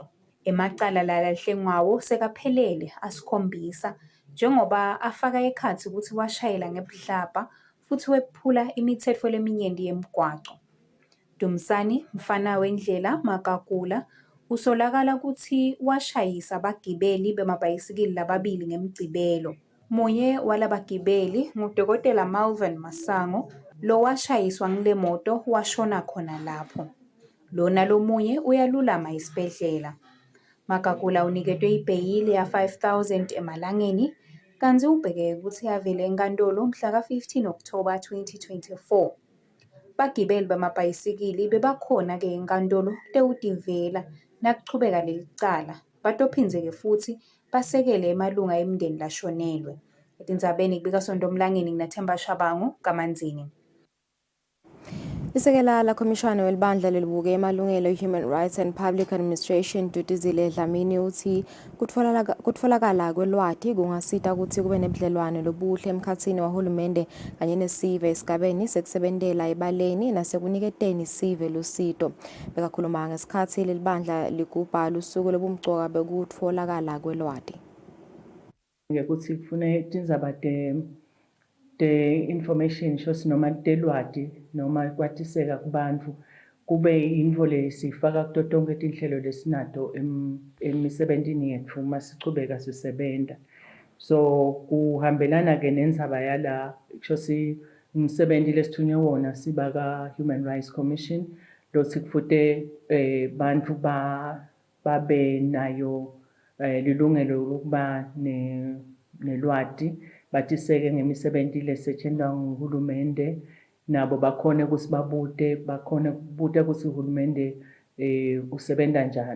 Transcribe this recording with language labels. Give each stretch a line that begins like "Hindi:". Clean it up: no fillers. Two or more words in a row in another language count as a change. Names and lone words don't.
Swati: Emacala lalahlengwawo sekaphelele asikhombisa njengoba afaka ekhatsi kutsi washayela ngebudlabha futhi wephula imitsetfo leminyenti yemgwaco. Dumsani mfana wendlela Magagula usolakala kutsi washayisa abagibeli bemabhayisikili lababili ngemgcibelo. Munye walabagibeli ngudokotela Malvin Masango lowashayiswa ngile moto washona khona lapho. Lona lomunye uyalulama esibhedlela. Magagula uniketwe ibheyili ya 5,000 emalangeni kanti ubheke ukuthi avele enkantolo mhla ka-15 October 2024. Bagibeli bemabhayisikili bebakhona-ke enkantolo tewutivela nakuchubeka lelicala batophindzeke futhi basekele emalunga emndeni lashonelwe. Etindzabeni kubika Sontomlangeni nginaThemba Shabangu kaManzini. Isekela la Khomishana welibandla lelibuke emalungelo Human Rights and Public Administration Duduzile Dlamini uthi kutfolakala kwelwati kungasita ukuthi kube nebudlelwane lobuhle emkhatsini wahulumende kanye nesive esigabeni sekusebentela ebaleni nasekuniketeni isive lusito. Bekakhuluma ngesikhatsi lelibandla ligubha lusuku lobumgcoka bekutfolakala kwelwati. Ngekuthi kufune tindzaba
English: the information shows
Swati: noma telwati noma kwatiseka kubantu kube info lesifaka kuto tonke tinhlelo lesinato emisebentini yetfu masichubeka sisebenta. So kuhambelana ke nendzaba yala shosi umsebenti lesithunywe wona sibaka Human Rights Commission lotsi kufute bantu babe nayo lilungelo lokuba nelwati batiseke ngemisebenti lesetshenzwa nguhulumende nabo bakhone ukuthi bakhone kubuta ukuthi uhulumende usebenta njani.